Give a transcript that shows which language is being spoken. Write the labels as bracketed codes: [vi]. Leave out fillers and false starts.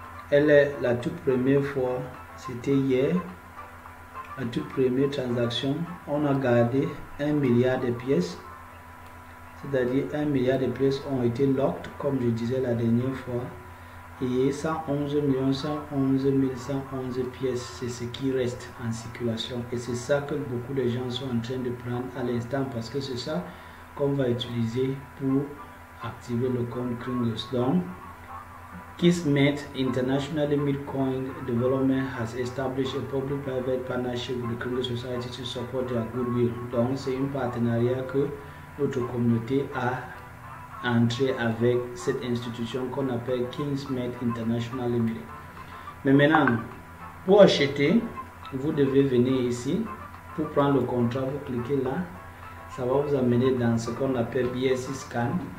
[fr] Elle est la toute première fois, c'était hier, la toute première transaction, on a gardé 1 milliard de pièces, c'est-à-dire 1 milliard de pièces ont été locked, comme je disais la dernière fois, et 111 111 111 pièces, c'est ce qui reste en circulation. Et c'est ça que beaucoup de gens sont en train de prendre à l'instant, parce que c'est ça qu'on va utiliser pour activer le compte Kringles. [en] Donc, Kismet International Bitcoin Development has established a public-private partnership with the Kringles Society to support their goodwill. [fr] Donc, c'est un partenariat que notre communauté a entrer avec cette institution qu'on appelle Kismet International Limited. Mais maintenant, pour acheter, vous devez venir ici. Pour prendre le contrat, vous cliquez là. Ça va vous amener dans ce qu'on appelle BSC Scan.